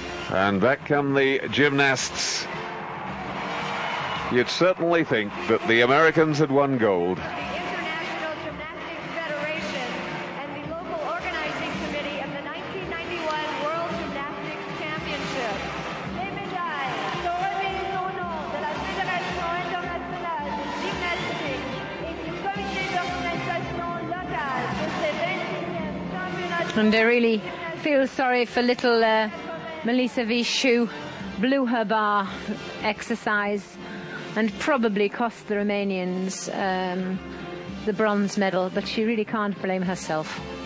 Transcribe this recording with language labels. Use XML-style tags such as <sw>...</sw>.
<en>And back come the gymnasts. You'd certainly think that the Americans had won gold. The International Gymnastics Federation and the local organizing committee of the 1991 World Gymnastics Championship.</en> <fr>Les médailles sont remises au nom de la Fédération internationale de gymnastique et du comité d'organisation locale de ces 26e championnats.</fr> <en>And I really feel sorry for little Melissa Vichu. Blew her bar exercise and probably cost the Romanians the bronze medal, but she really can't blame herself.</en>